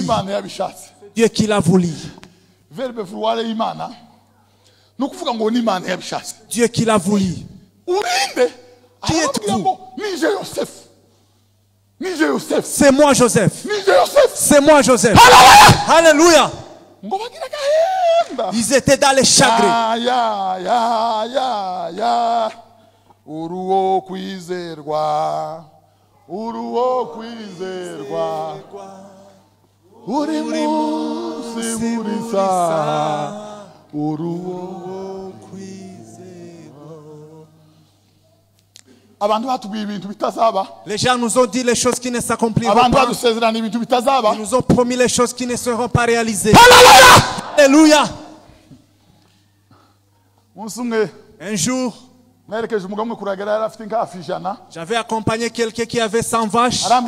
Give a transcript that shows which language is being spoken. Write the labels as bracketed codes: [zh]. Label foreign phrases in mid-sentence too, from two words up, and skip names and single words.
[fr] Dieu qui l'a voulu. Dieu qui l'a voulu. Qui êtes-vous? C'est moi Joseph. C'est moi Joseph. Alléluia. Ils étaient dans les chagrins. [rw] Uruo kwizerwa, uruo kwizerwa, uri munsi burisa, uruo kwizerwa. Abantu batubwiye ibintu bitazaba. [fr] Les gens nous ont dit les choses qui ne s'accompliront pas. Ils nous ont promis les choses qui ne seront pas réalisées. Alléluia. Un jour, j'avais accompagné quelqu'un qui avait 100 vaches.